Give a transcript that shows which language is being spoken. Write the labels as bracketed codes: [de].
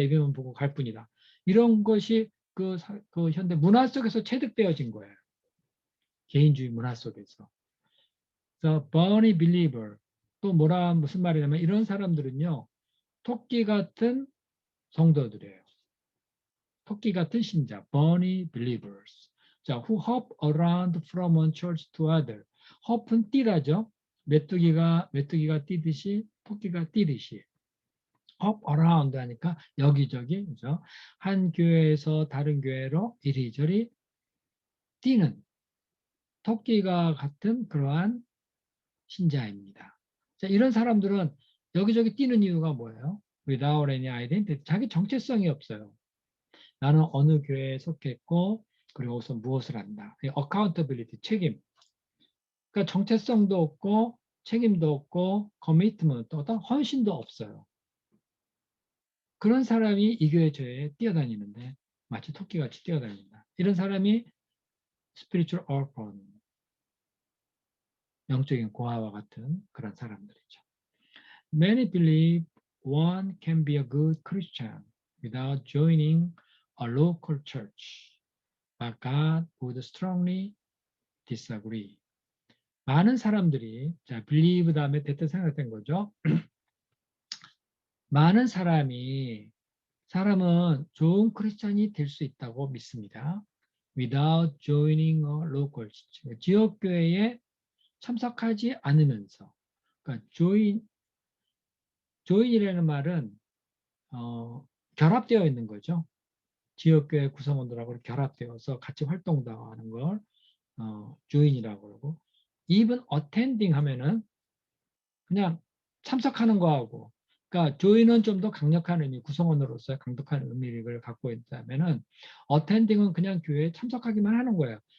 [ko] 얘기만 보고 갈 뿐이다. 이런 것이 그 현대 문화 속에서 체득되어진 거예요. 개인주의 문화 속에서. [en] The Bonnie Believer. [ko] 또 무슨 말이냐면 이런 사람들은요. 토끼 같은 성도들이에요. 토끼 같은 신자, Bonnie Believers. 자, [en] who hop around from one church to other. [ko] hop은 뛰다죠. 메뚜기가 뛰듯이 토끼가 뛰듯이. hop around 하니까 여기저기, 그죠? 한 교회에서 다른 교회로 이리저리 뛰는 토끼가 같은 그러한 신자입니다. 자, 이런 사람들은 여기저기 뛰는 이유가 뭐예요? [en] Without any identity. [ko] 자기 정체성이 없어요. 나는 어느 교회에 속했고 그리고 우선 무엇을 한다. accountability, 책임. 그러니까 정체성도 없고 책임도 없고 커미트먼트, 어떤 헌신도 없어요. 그런 사람이 이 교회 저 교회에 뛰어다니는데 마치 토끼같이 뛰어다닌다. 이런 사람이 spiritual orphan, 영적인 고아와 같은 그런 사람들이죠. [en] Many believe one can be a good Christian without joining a local church. But God would strongly disagree. [ko] 많은 사람들이, 자, believe 다음에 됐다 생각된 거죠. 많은 사람은 좋은 크리스찬이 될 수 있다고 믿습니다. [en] Without joining a local church. [ko] 지역교회에 참석하지 않으면서. 그러니까 join이라는 말은 결합되어 있는 거죠. 지역교회 구성원들하고 결합되어서 같이 활동도 하는 걸 join이라고 그러고, even attending 하면은 그냥 참석하는 거하고, 그러니까 join은 좀 더 강력한 의미, 구성원으로서 강력한 의미를 갖고 있다면은 attending은 그냥 교회에 참석하기만 하는 거예요.